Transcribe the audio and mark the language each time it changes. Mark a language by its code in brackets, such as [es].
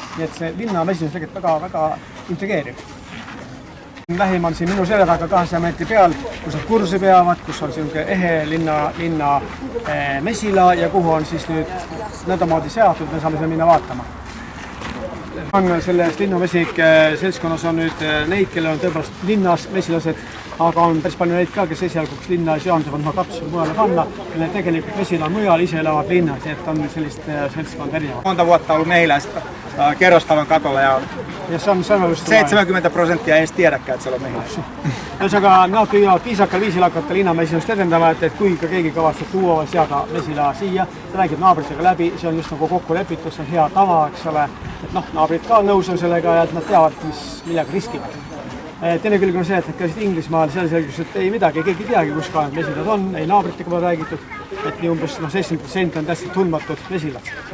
[et] Nii et see linna mesilus tegelikult väga intrigeeriv. Lähim on siin minu selja taga 200 meetri peal, kus nad kursi peavad, kus on selline ehe linna mesila ja kuhu on siis nüüd nõndamoodi seatud, me saame minna vaatama. On selles linnumesik seltskonnas on nüüd neid, kellel on tõepoolest linnas mesilased, aga on päris palju neid ka, kes esialgu linna ei seanduvad, ma katsusin mujale panna, kelle tegelikult mesila on mujal, ise elavad linnas, nii et on sellist seltskonda erinevat. [fi] Monta vuotta ollut mehiläistä kerrostalon katolla ja Ja se on 70% ei edes tiedäkään, että siellä on mehiläistä. [et] Ühesõnaga, nad püüavad viisakal viisil hakata linnamesilust edendama, et kui ka keegi kavatseb tuua või seada mesila siia, ta räägib naabritega läbi, see on just nagu kokku lepitud, see on hea tava, eks ole, et naabrid ka nõus on sellega ja et nad teavad, millega riskivad. Teine külg on see, et nad käisid Inglismaal, seal selgus, et ei midagi, keegi ei teagi, kus ka need mesilad on, ei naabritega pole räägitud, et nii umbes 70% on täiesti tundmatud mesilad.